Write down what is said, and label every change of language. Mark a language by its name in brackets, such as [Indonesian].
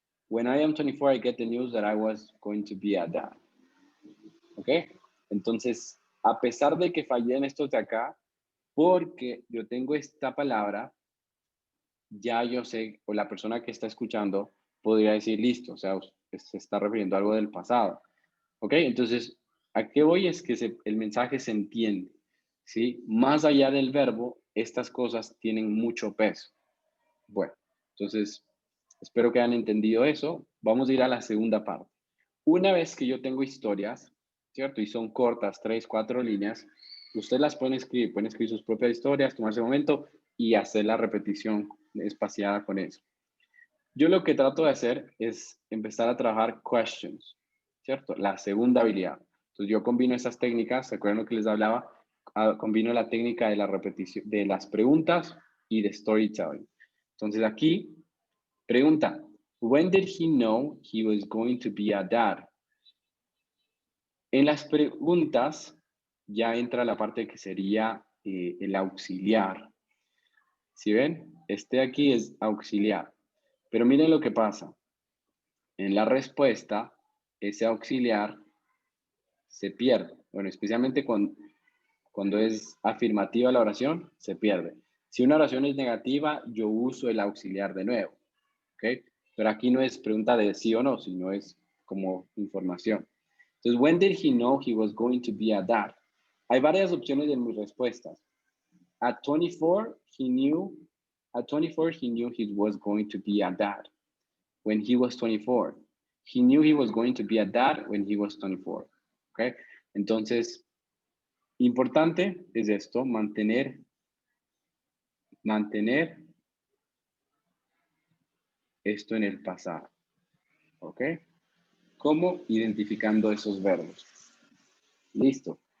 [English] When I am 24, I get the news that I was going to be a dad. ¿Ok? [Spanish] Entonces, a pesar de que fallé en estos de acá, porque yo tengo esta palabra, ya yo sé, o la persona que está escuchando podría decir, listo, o sea, se está refiriendo a algo del pasado. ¿Ok? Entonces, ¿a qué voy? Es que el mensaje se entiende, ¿sí? Más allá del verbo, estas cosas tienen mucho peso. Bueno, entonces, espero que hayan entendido eso. Vamos a ir a la segunda parte. Una vez que yo tengo historias, ¿cierto? Y son cortas, 3, 4 líneas, ustedes las pueden escribir sus propias historias, tomarse un momento y hacer la repetición espaciada con eso. Yo lo que trato de hacer es empezar a trabajar questions, ¿cierto? La segunda habilidad. Entonces yo combino esas técnicas, ¿se acuerdan lo que les hablaba? Combino la técnica de la repetición, de las preguntas y de storytelling. [English] Entonces aquí, pregunta, when did he know he was going to be a dad? [Spanish] En las preguntas ya entra la parte que sería el auxiliar. ¿Sí ven? Este aquí es auxiliar. Pero miren lo que pasa. En la respuesta, ese auxiliar se pierde. Bueno, especialmente cuando es afirmativa la oración, se pierde. Si una oración es negativa, yo uso el auxiliar de nuevo. ¿Ok? Pero aquí no es pregunta de sí o no, sino es como información. [English] Entonces, when did he know he was going to be a dad? [Spanish] Hay varias opciones en mis respuestas. [English] At 24, at 24, he knew he was going to be a dad. When he was 24. He knew he was going to be a dad when he was 24. ¿Ok? [Spanish] Entonces, importante es esto, mantener esto en el pasado. ¿Ok? ¿Cómo? Identificando esos verbos. Listo.